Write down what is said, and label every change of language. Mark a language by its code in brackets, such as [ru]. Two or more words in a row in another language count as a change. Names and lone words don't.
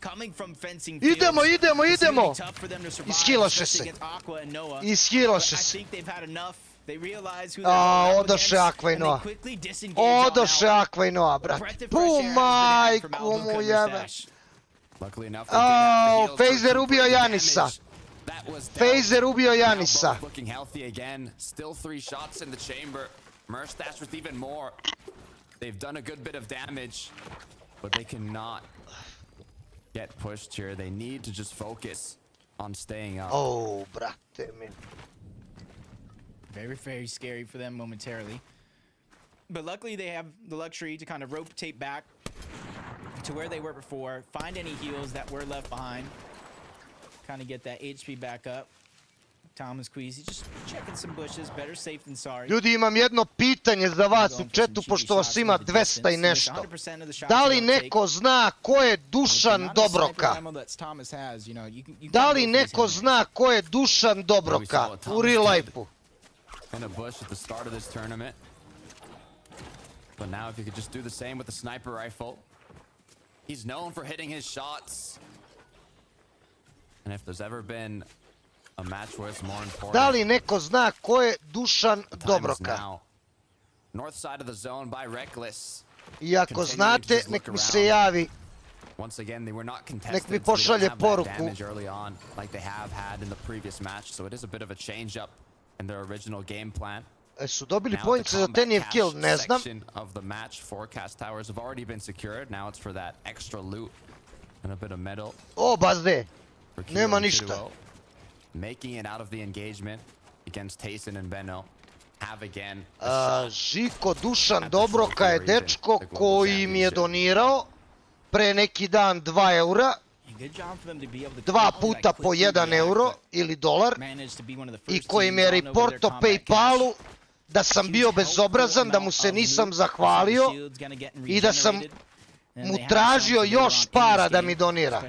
[sr] Idemo. Ishilaše se. Odoše Aqua I Noah, brate. Pu majku mu jebe. Phaser ubio Janisa. [en] Looking healthy again. Still 3 shots in the chamber. Merstash with even more. They've done a good bit of damage, but they cannot get pushed here. They need to just focus on staying up. [sr] Oh, brate mi. [en] Very, very scary for them momentarily. But luckily they have the luxury to kind of rotate back to where they were before, find any heals that were left behind, kind of get that HP back up. Thomas Queasy just checking some bushes, better safe than sorry. [sr] Ljudi, imam jedno pitanje za vas u chatu, pošto vas ima 200 i nešto. Da li neko zna ko je Dušan Dobroka? Da li neko zna ko je Dušan Dobroka u [en] real life-u? In a bush at the start of this tournament. But now if you could just do the same with the sniper rifle. He's known for hitting his shots. And if there's ever been a match where it's more important. [sr] Da li neko zna ko je Dušan Dobroka? [en] North side of the zone by Reckless. [sr] I ako znate, nek mi se javi. [en] Once again, they were not contested. [sr] Nek mi pošalje poruku. [en] Early on, like they have had in the previous match, so it is a bit of a change up in their original game plan. [sr] Su dobili points za Tenijev kill, ne znam. [en] Of the match, forecast towers have already been secured. Now it's for that extra loot and a bit of metal. [sr] O, bazde. Nema ništa. [en] Making it out of the engagement against Tayson and Benno. Have again. [sr] Žiko Dušan Dobroka je dečko koji mi je donirao pre neki dan 2 eura. 2 puta po 1 euro ili dolar. I koji mi je reporto Paypalu da sam bio bezobrazan, da mu se nisam zahvalio i da sam mu tražio još para da mi donira.